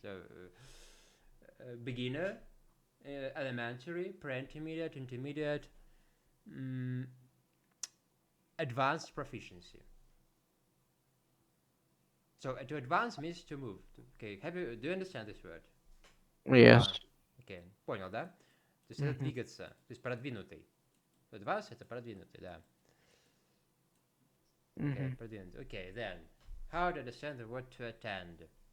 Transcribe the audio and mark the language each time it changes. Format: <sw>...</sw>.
<en>So beginner, elementary, pre-intermediate, intermediate, advanced proficiency. So to advance means to move. Okay, do you understand this word? yes. Advance.</en> <ru>Okay, понял, да? То есть это двигаться, то есть продвинутый. Advance это продвинутый, да.</ru> <en>Okay, продвинутый. Okay, then, how to understand the word to attend?</en>